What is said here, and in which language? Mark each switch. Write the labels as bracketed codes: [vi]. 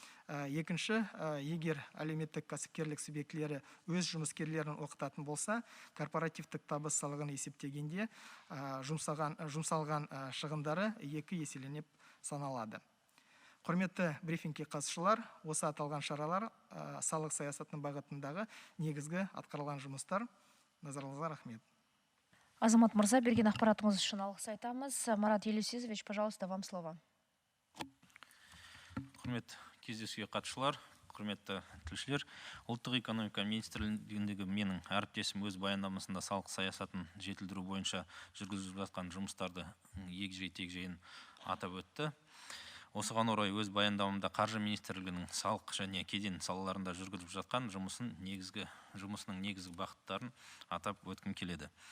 [kk] Екінші, егер әлеуметтік кәсіпкерлік субъектілері өз жұмыскерлерін оқытатын болса, корпоративтік табыс салығын есептегенде жұмсалған шығындары 2 еселеніп саналады. Құрметті брифингке қатысушылар, осы аталған шаралар салық саясатының бағытындағы негізгі атқарылған жұмыстар. Назарларыңызға рахмет. Азамат Мырза, берген ақпаратыңыз үшін алғыс айтамыз. [ru] Марат Елеусизович, пожалуйста, вам слово. [kk] Құрметті кездесуге қатысушылар, құрметті тілшілер, ұлттық экономика министрлігіндегі менің әріптесім өз баяндамасында салық саясатын жетілдіру бойынша жүргізіліп жатқан жұмыстарды егжей-тегжейін атап өтті. Осыған орай өз баяндамамда қаржы министрлігінің салық және кеден салаларында жүргізіп жатқан жұмысының негізгі бағыттарын атап өткім келеді.